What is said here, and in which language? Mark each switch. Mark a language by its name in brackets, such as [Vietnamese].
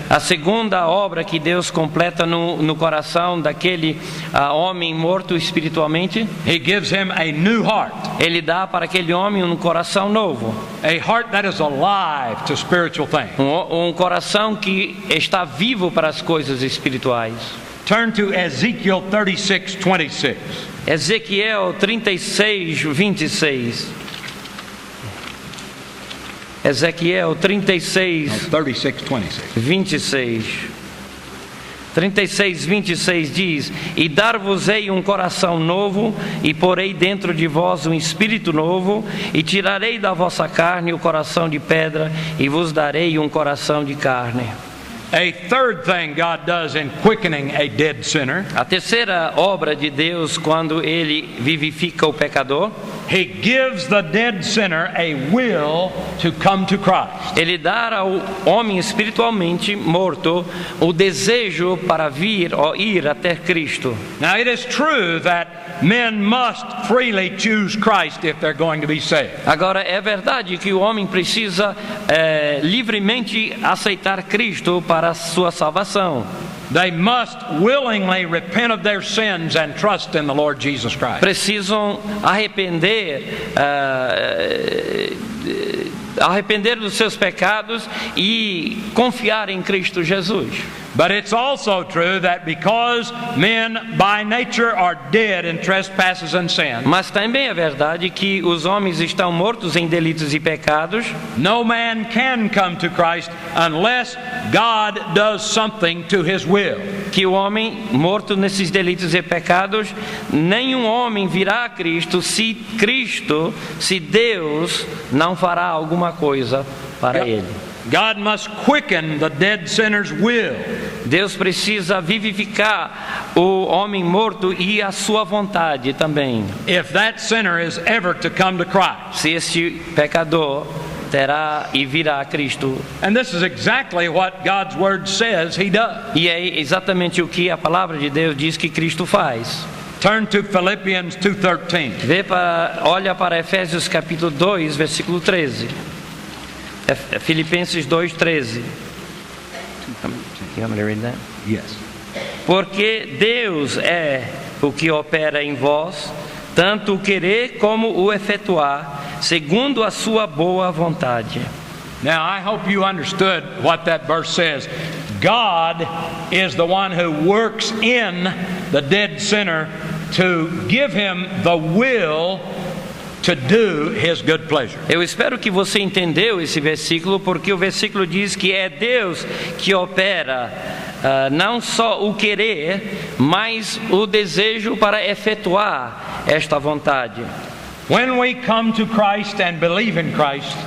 [Portuguese] A segunda obra que Deus completa no coração daquele homem morto espiritualmente, [English] He gives him a new heart, [Portuguese] Ele dá para aquele homem um coração novo. [English] a heart that is alive to spiritual things. [Portuguese] Um coração que está vivo para as coisas espirituais. [English] Turn to Ezekiel 36:26. [Portuguese] Ezequiel 36:26. Ezequiel 36:26. 26. 36:26 diz: E dar-vos-ei um coração novo, e porei dentro de vós um espírito novo, e tirarei da vossa carne o coração de pedra, e vos darei um coração de carne. [English] A third thing God does in quickening a dead sinner, [Portuguese] A terceira obra de Deus quando Ele vivifica o pecador, [English] He gives the dead sinner a will to come to Christ. [Portuguese] Ele dá ao homem espiritualmente morto o desejo para vir ou ir até Cristo. [English] Now it is true that men must freely choose Christ if they're going to be saved. [Portuguese] Agora, é verdade que o homem precisa livremente aceitar Cristo para a sua salvação. [English] They must willingly repent of their sins and trust in the Lord Jesus Christ. [Portuguese] Precisam arrepender dos seus pecados e confiar em Cristo Jesus. [English] But it's also true that because men by nature are dead in trespasses and sin, [Portuguese] Mas também é verdade que os homens estão mortos em delitos e pecados. [English] no man can come to Christ unless God does something to his will. [Portuguese] Que o homem morto nesses delitos e pecados, nenhum homem virá a Cristo se Deus não fará alguma coisa para ele. [English] God must quicken the dead sinner's will. [Portuguese] Deus precisa vivificar o homem morto e a sua vontade também. [English] if that sinner is ever to come to Christ. [Portuguese] Se este pecador terá e virá a Cristo. [English] And this is exactly what God's Word says He does. [Portuguese] E é exatamente o que a palavra de Deus diz que Cristo faz. [English] Turn to Philippians 2:13. [Portuguese] Olha para Efésios capítulo 2, versículo 13. Filipenses 2:13. [English] You want me to read that? Yes. [Portuguese] Porque Deus é o que opera em vós, tanto o querer como o efetuar, segundo a sua boa vontade. [English] Now, I hope you understood what that verse says. God is the one who works in the dead sinner to give him the will to do His good pleasure. [Portuguese] Eu espero que você entendeu esse versículo, porque o versículo diz que é Deus que opera não só o querer, mas o desejo para efetuar esta vontade. [English] When we come to Christ and believe in Christ,